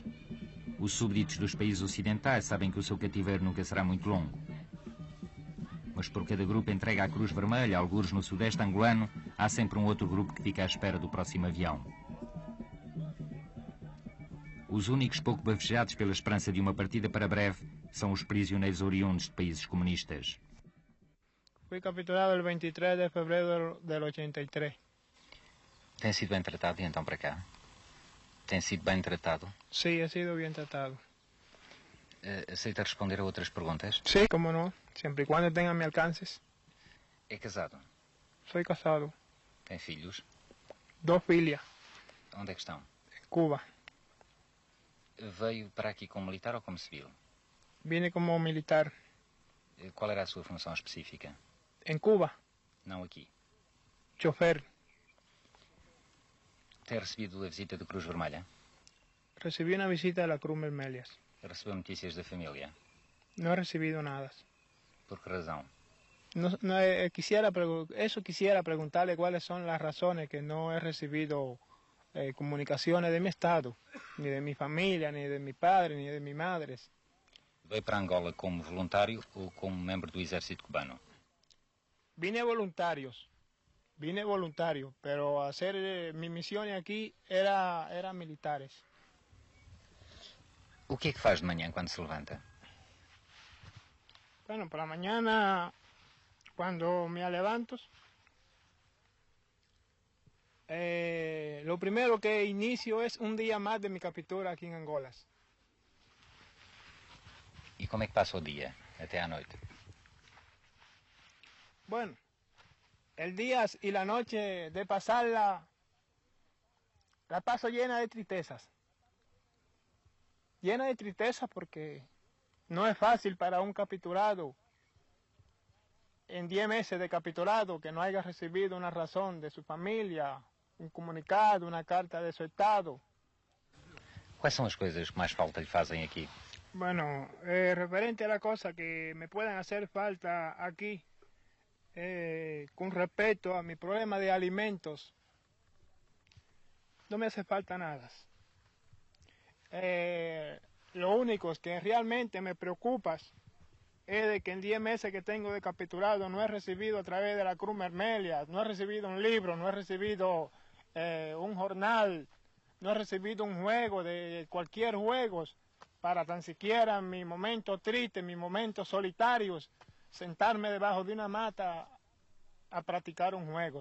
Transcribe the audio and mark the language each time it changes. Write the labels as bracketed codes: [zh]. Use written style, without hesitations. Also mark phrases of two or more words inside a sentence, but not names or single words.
[pt] Os súbditos dos países ocidentais sabem que o seu cativeiro nunca será muito longo. Mas por cada grupo entregue à Cruz Vermelha, algures no sudeste angolano, há sempre um outro grupo que fica à espera do próximo avião. Os únicos pouco bafejados pela esperança de uma partida para breve são os prisioneiros oriundos de países comunistas. [es] Fui capturado el 23 de febrero del 83. [pt] Tem sido bem tratado e então para cá? Tem sido bem tratado? [es] Sí, he sido bien tratado. [pt] Aceita responder a outras perguntas? [es] Sí, cómo no, siempre y cuando tenga mi alcances. [pt] É casado? [es] Soy casado. [pt] Tem filhos? 2 filhas. Onde é que estão? [es] En Cuba. [pt] Veio para aqui como militar ou como civil? [es] Vine como militar. [pt] Qual era a sua função específica? [es] En Cuba. [pt] Não aqui. [es] Chofer. [pt] Tem recebido a visita da Cruz Vermelha? [es] Recibí una visita de la Cruz Vermelha. [pt] Recebeu notícias da família? [es] No he recibido nada. [pt] Por que razão? [es] Quisiera preguntarle cuáles son las razones que no he recibido comunicaciones de mi estado, ni de mi familia, ni de mi padre, ni de mi madre. [pt] Veio para Angola como voluntário ou como membro do exército cubano? [es] Vine voluntario, pero hacer mi misión aquí era militares. [pt] O que é que faz de manhã quando se levanta? [es] Bueno, por la mañana, cuando me levanto, lo primero que inicio es un día más de mi captura aquí en Angola. [pt] E como é que passa o dia, até à noite? [es] Bueno, el día y la noche de pasarla, la paso llena de tristezas. Llena de tristeza porque no es fácil para un capturado en 10 meses de capturado que no haya recibido una razón de su familia, un comunicado, una carta de su estado. [pt] Quais são as coisas que mais falta lhe fazem aqui? [es] Bueno, referente a la cosa que me puedan hacer falta aquí, con respecto a mi problema de alimentos, no me hace falta nada. Lo único que realmente me preocupa es de que en 10 meses que tengo de capturado no he recibido a través de la Cruz Vermelha, no he recibido un libro, no he recibido un jornal, no he recibido un juego de cualquier juego para tan siquiera en mi momento triste, en mis momentos solitarios, sentarme debajo de una mata a practicar un juego.